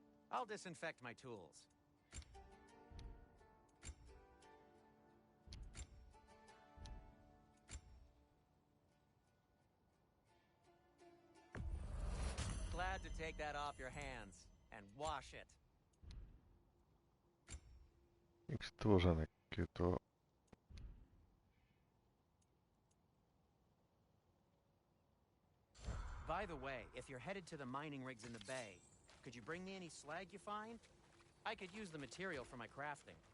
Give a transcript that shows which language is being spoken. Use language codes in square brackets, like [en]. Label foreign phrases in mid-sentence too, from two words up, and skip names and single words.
[en] I'll disinfect my tools. Glad to take that off your hands and wash it. [fi] Miksi tuossa näkyy tuo? [en] By the way, if you're headed to the mining rigs in the bay, could you bring me any slag you find? I could use the material for my crafting.